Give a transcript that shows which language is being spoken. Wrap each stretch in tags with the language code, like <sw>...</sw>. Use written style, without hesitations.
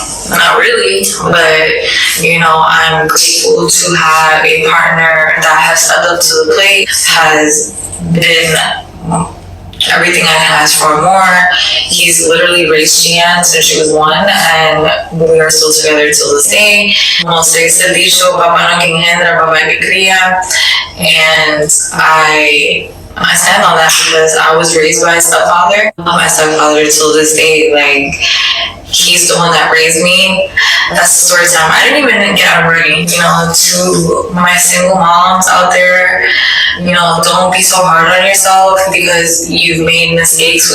<en>Not really, but I'm grateful to have a partner that has stepped up to the plate, has been everything I can ask for more. He's literally raised Gian since she was 1, and we are still together till this day.</en> <es>Como se dice el dicho, papá no quien engendra, papá que cría.</es> <en>And I stand on that because I was raised by a stepfather. My stepfather till this day, like, he's the one that raised me. That's the story time. I didn't even get out already. To my single moms out there, don't be so hard on yourself because you've made mistakes.</en>